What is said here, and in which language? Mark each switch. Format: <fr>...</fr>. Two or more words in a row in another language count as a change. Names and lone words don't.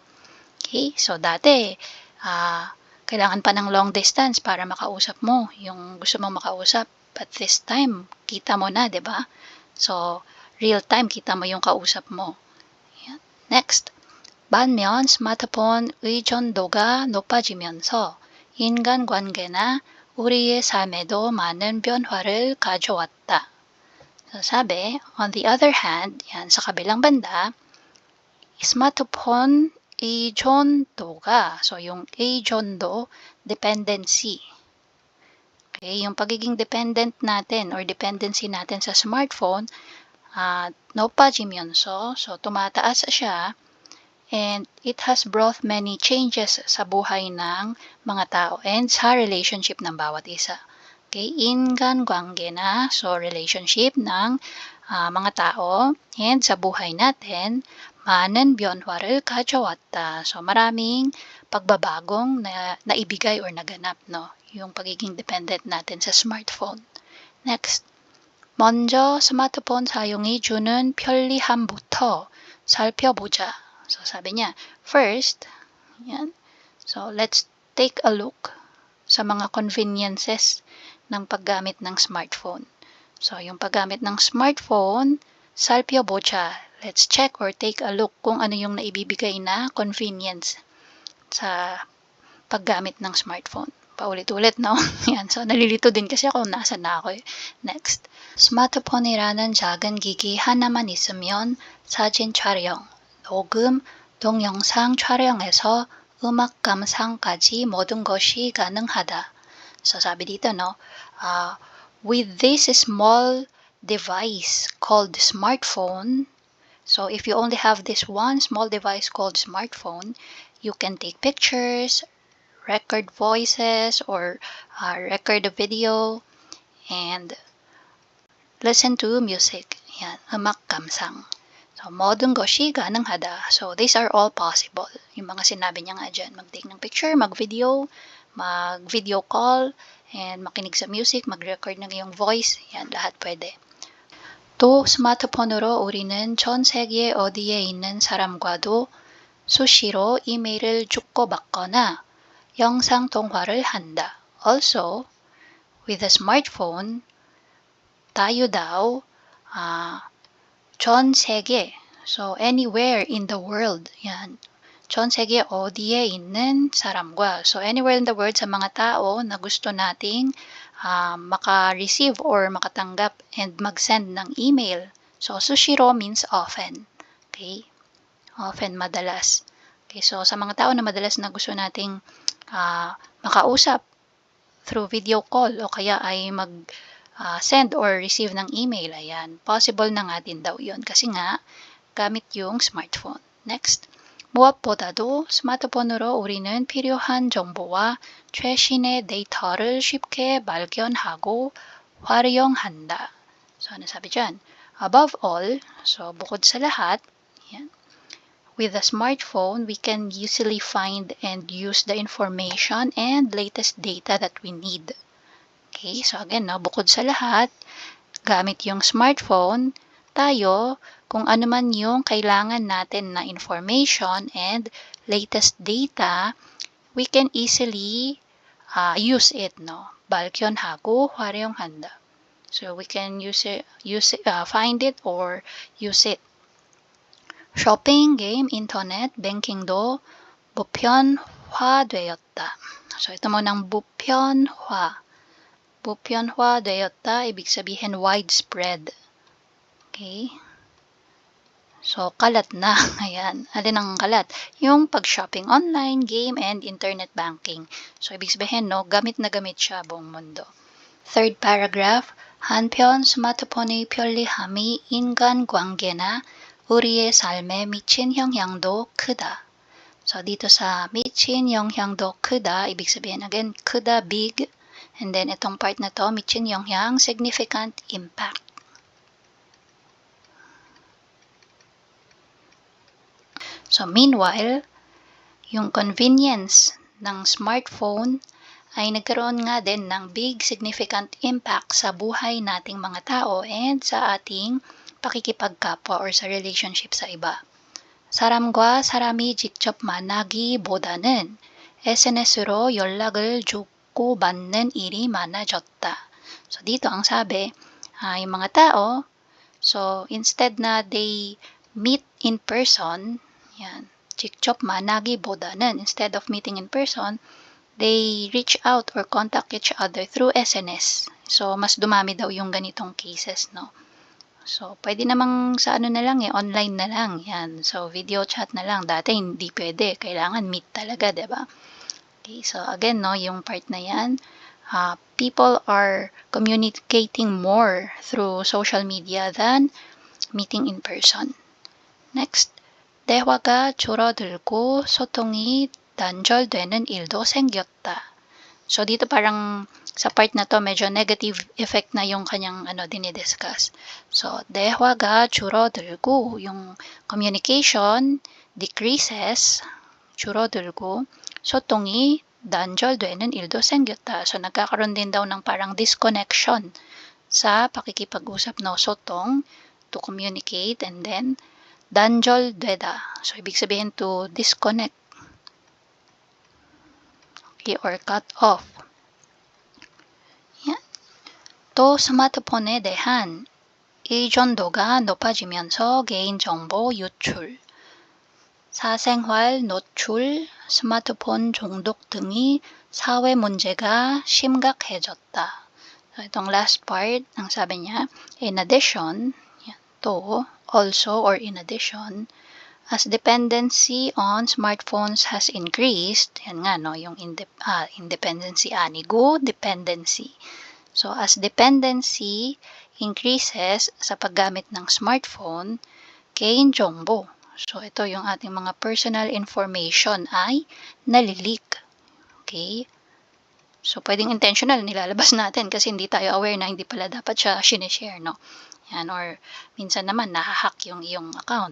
<tl>Okay, so dati, kailangan pa ng</tl> <en>long distance</en> <tl>para makausap mo yung gusto mong makausap.</tl> <en>But this time,</en> <tl>kita mo na, di ba? So,</tl> <en>real time,</en> <tl>kita mo yung kausap mo. Yan. Next.</tl> <ko>반면 스마트폰 의존도가 높아지면서 인간관계나 우리의 삶에도 많은 변화를 가져왔다.</ko> <tl>So sabi,</tl> <en>on the other hand,</en> <tl>yan sa kabilang banda, smartphone 의존도가, so yung 의존도, dependency. Okay, yung pagiging dependent natin or dependency natin sa smartphone, 높아지면서, so tumataas siya.</tl> <en>And it has brought many changes</en> <tl>sa buhay ng mga tao</tl> <en>and</en> <tl>sa relationship ng bawat isa. Okay, 인간관계 na, so relationship ng mga tao and sa buhay natin,</tl> <ko>많은 변화를 가져왔다.</ko> <tl>So maraming pagbabagong na naibigay or naganap, no, yung pagiging dependent natin sa smartphone.</tl> <en>Next,</en> <ko>먼저 스마트폰 사용이 주는 편리함부터 살펴보자.</ko> <tl>So, sabi niya, first, yan.</tl> <en>So, let's take a look</en> <tl>sa mga conveniences ng paggamit ng smartphone. So, yung paggamit ng smartphone,</tl> <ko>살펴보자.</ko> <en>Let's check or take a look</en> <tl>kung ano yung naibibigay na convenience sa paggamit ng smartphone. Paulit-ulit, no? Yan. So, nalilito din kasi ako nasan na ako.</tl> <en>Next.</en> <ko>스마트폰이라는 작은 기기 하나만 있으면 사진 촬영, 녹음, 동영상 촬영에서 음악 감상까지 모든 것이 가능하다.</ko> <tl>So sabi dito,</tl> <en>no, with this small device called smartphone, so if you only have this one small device called smartphone, you can take pictures, record voices, or record a video, and listen to music.</en> <tl>Yan,</tl> <ko>음악 감상. So, 모든 것이 가능하다.</ko> <en>So, these are all possible.</en> <tl>Yung mga sinabi niya nga dyan, mag-take ng picture, mag-video call, and makinig sa music, mag-record ng iyong voice. Yan, lahat pwede.</tl> <ko>또 스마트폰으로 우리는 전 세계 어디에 있는 사람과도 수시로 이메일을 주고받거나 영상 통화를 한다.</ko> <en>Also, with a smartphone,</en> <tl>tayo daw</tl> <ko>전 세계,</ko> <en>so anywhere in the world,</en> <tl>yan.</tl> <ko>전 세계 어디에 있는 사람과,</ko> <en>so anywhere in the world</en> <tl>sa mga tao na gusto nating maka-receive or makatanggap and mag-send ng email.</tl> <en>So sushiro means often. Okay? Often,</en> <tl>madalas. Okay, so sa mga tao na madalas na gusto nating makausap</tl> <en>through video call</en> <tl>o kaya ay</tl> <en>send or receive</en> <tl>ng email, ayan, possible na nga din daw yun kasi nga gamit yung smartphone.</tl> <en>Next,</en> <ko>무엇보다도 스마트폰으로 우리는 필요한 정보와 최신의 데이터를 쉽게 발견하고 활용한다.</ko> <tl>So, ano sabi dyan?</tl> <en>Above all,</en> <tl>so bukod sa lahat, yan,</tl> <en>with a smartphone, we can easily find and use the information and latest data that we need. Okay, so again, no,</en> <tl>bukod sa lahat, gamit yung smartphone, tayo, kung ano man yung kailangan natin na information and latest data,</tl> <en>we can easily use it,</en> <tl>no?</tl> <ko>발견하고 활용한다.</ko> <en>So we can find it or use it.</en> <ko>쇼핑, 게임, 인터넷, 뱅킹도 보편화되었다.</ko> <tl>So ito munang</tl> <ko>보편화. 보편화되었다,</ko> <tl>ibig sabihin widespread. Okay? So, kalat na. Ayan. Alin ang kalat? Yung pag-shopping online, game, and</tl> <en>internet banking.</en> <tl>So, ibig sabihin, no, gamit na gamit siya buong mundo.</tl> <en>Third paragraph,</en> <ko>한편 스마트폰의 편리함이 인간관계나 우리의 삶에 미친 영향도 크다.</ko> <tl>So, dito sa</tl> <ko>미친 영향도 크다,</ko> <tl>ibig sabihin again, 크다, big, and then itong part na to,</tl> <ko>미친 영향,</ko> <en>significant impact.</en> <tl>So, meanwhile, yung convenience ng smartphone ay nagkaroon nga din ng</tl> <en>big significant impact</en> <tl>sa buhay nating mga tao and sa ating pakikipagkapwa or sa relationship sa iba.</tl> <ko>사람과 사람이 직접 만나기보다는 SNS로 연락을 주고받는 일이 많아졌다.</ko> <tl>So, dito ang sabi, yung mga tao, so instead na</tl> <en>they meet in person,</en> <tl>yan,</tl> <ko>직접 만나기보다는,</ko> <en>instead of meeting in person, they reach out or contact each other through SNS.</en> <tl>So, mas dumami daw yung ganitong cases, no? So, pwede namang sa ano na lang online na lang, yan. So, video chat na lang. Dati hindi pwede, kailangan meet talaga, diba? Okay, so again, no, yung part na yan,</tl> <en>people are communicating more through social media than meeting in person. Next,</en> <ko>대화가 줄어들고 소통이 단절되는 일도 생겼다.</ko> <tl>So, dito parang sa part na to, medyo</tl> <en>negative effect</en> <tl>na yung kanyang dinidiscuss. So,</tl> <ko>대화가 줄어들고,</ko> <en>yung communication decreases,</en> <ko>줄어들고, 소통이 단절되는 일도 생겼다.</ko> <tl>So, nagkakaroon din daw ng parang disconnection sa pakikipag-usap, no,</tl> <ko>소통,</ko> <en>to communicate, and then 단절되다.</en> <tl>So, ibig sabihin</tl> <en>to disconnect.</en> <tl>Okay,</tl> <en>or cut off.</en> <tl>Yan.</tl> <ko>또 스마트폰에 대한 의존도가 높아지면서 개인정보 유출, 사생활 노출, 스마트폰 중독 등이 사회 문제가 심각해졌다.</ko> <tl>So, itong last part, ang sabi niya,</tl> <en>in addition, yan, to, also, or in addition, as dependency on smartphones has increased,</en> <tl>yan nga, no, yung independency, anigo,</tl> <en>dependency. So, as dependency increases</en> <tl>sa paggamit ng smartphone,</tl> <en>개인정보.</en> <tl>So, ito yung ating mga personal information ay nalileak. Okay? So, pwedeng intentional, nilalabas natin kasi hindi tayo aware na hindi pala dapat siya sinishare, no? Yan, or minsan naman nahahack yung iyong account.</tl>